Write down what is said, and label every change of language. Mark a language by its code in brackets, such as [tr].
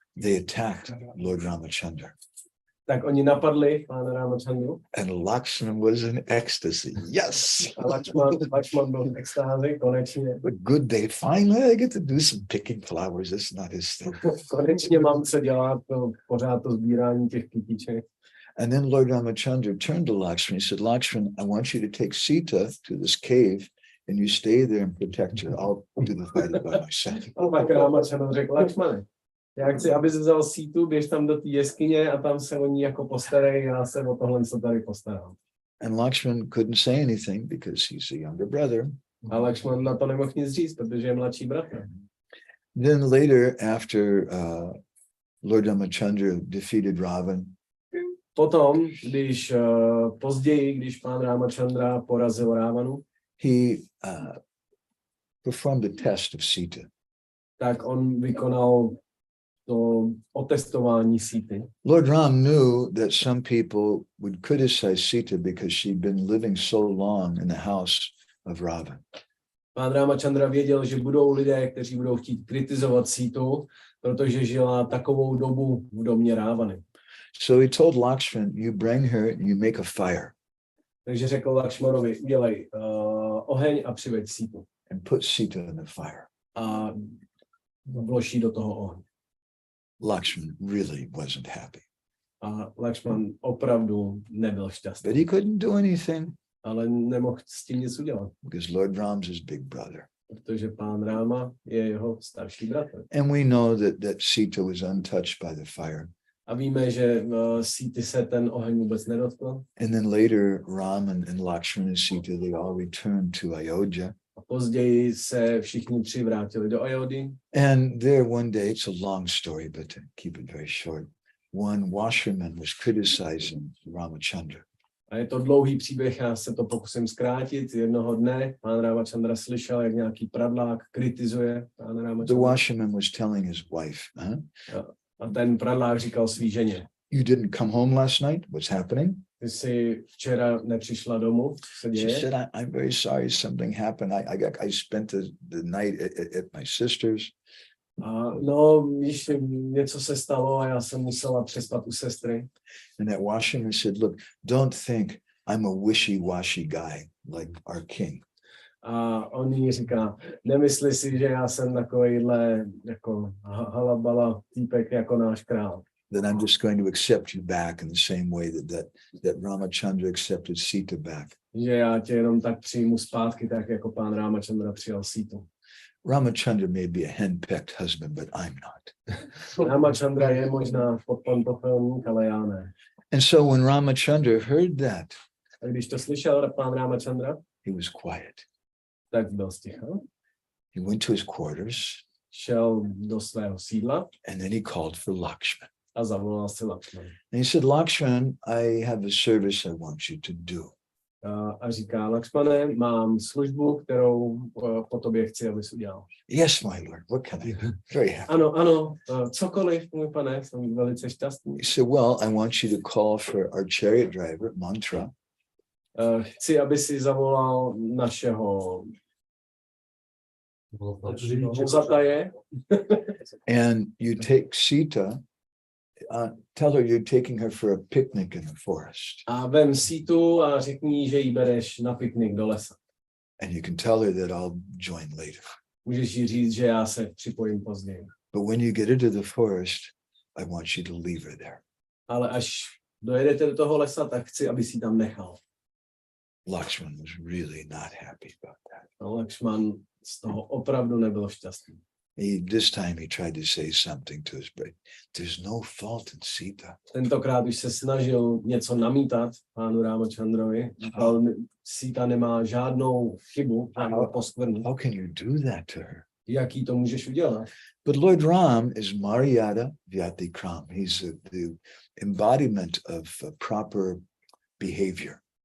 [en] they attacked Lord Ramachandra. [cs] tak oni napadli pána Ramachandru [en] And Lakshman was in ecstasy. Yes, [cs] a Lakšman byl v extázi, konečně. [en] a good day. Finally, I get to do some picking flowers. That's not his thing. [cs] Konečně mám co dělat, pořád to sbírání těch kytiček. [en] And then Lord Ramachandra turned to Lakshman. He said, Lakshman, I want you to take Sita to this cave and you stay there and protect her. I'll do the fighting by myself. [cs] A pak Ramachandra řekl, Lakšmane, já chci, aby jsi vzal Sítu, běž tam do té jeskyně a tam se o ní jako postarej, já se o tohle co tady postarám. [en] And Lakshman couldn't say anything because he's a younger brother. [cs] A Lakšman na to nemohl nic říct, protože je mladší bratr. [en] Then later, after Lord Ramachandra defeated Ravan, [cs] Potom, později, když pán Ramachandra porazil Rávanu, [en] he performed a test of Sita. [cs] tak on vykonal to otestování Síty. [en] Lord Ram knew that some people would criticize Sita because she'd been living so long in the house of Ravan. [cs] Pán Ramachandra věděl, že budou lidé, kteří budou chtít kritizovat Sítu, protože žila takovou dobu v domě Rávany. [en] So he told Lakshman, you bring her and you make a fire [cs] Takže řekl Lakšmanovi, udělej oheň a přiveď Sítu. [en] and put Sita in the fire. [cs] A vloží do toho oheň. [en] Lakshman really wasn't happy, [cs] A Lakšman opravdu nebyl šťastný. [en] but he couldn't do anything [cs] Ale nemohl s tím nic udělat. [en] because Lord Ram's his big brother. [cs] protože pán Ráma je jeho starší bratr. [en] And we know that Sita was untouched by the fire. [cs] A víme, že Síty se ten oheň vůbec nedotkl. [en] And then later, Ram and Lakshmana and Sita, they all returned to Ayodhya. [cs] A později se všichni tři vrátili do Ajody. [en] And there one day, it's a long story, but to keep it very short, one washerman was criticizing Ramachandra. [cs] A je to dlouhý příběh, já se to pokusím zkrátit. Jednoho dne pán Ramachandra slyšel, jak nějaký pradlák kritizuje pána [en] The [cs] Ramachandra. [en] washerman was telling his wife, [cs] A ten pradlák říkal svý ženě: [en] you didn't come home last night? What's happening? [cs] Ty jsi včera nepřišla domů, co se [en] She [cs] děje? [en] said, I'm very sorry something happened. I spent the night at my sister's. [cs] A no, víš, něco se stalo a já jsem musela přespat u sestry. [en] And that washerman said, look, don't think I'm a wishy-washy guy like our king. [cs] A on jí říká: nemysli si, že já jsem takovýhle jako halabala týpek jako náš král. [en] That I'm just going to accept you back in the same way that Ramachandra accepted Sita back. [cs] Že já tě jenom tak přijmu zpátky, tak jako pán Ramachandra přijal Sítu. [en] Ramachandra may be a henpecked husband, but I'm not. [cs] Ramachandra je možná podpantofilník, ale já ne. [en] And so when Ramachandra heard that, [cs] A když to slyšel pán Ramachandra, [en] he was quiet. [cs] tak byl sticha. [en] He went to his quarters [cs] Šel do svého sídla [en] and then he called for Lakshman. [cs] a zavolal si Lakshmana. [en] And he said, Lakshman, I have a service I want you to do. [cs] A říká: Lakshmane, mám službu, kterou po tobě chci, abys udělal. [en] Yes, my lord, what can I do? Very happy. [cs] Ano, cokoliv, můj pane, jsem velice šťastný. [en] He said, well, I want you to call for our chariot driver, Mantra, [cs] Chci, aby si zavolal našeho vozataje [en] and you take Sita, tell her you're taking her for a picnic in the forest. [cs] a vem Sítu a řekni, že ji bereš na piknik do lesa. [en] And you can tell her that I'll join later. [cs] Můžeš jí říct, že já se připojím později. [en] But when you get into the forest, I want you to leave her there. [cs] Ale až dojedete do toho lesa, tak chci, aby si tam nechal. [en] Lakshman was really not happy about that. [cs] A Lakshman z toho opravdu nebyl šťastný. [en] This time he tried to say something to his brother. There's no fault in Sita. [cs] Tentokrát už se snažil něco namítat pánu Ramachandrovi. Říkal: Sita nemá žádnou chybu, žádnou poskvrnu. [en] How can you do that to her? [cs] Jaký to můžeš udělat? [en] But Lord Ram is Maryada Vyatikram. He's the embodiment of proper behavior.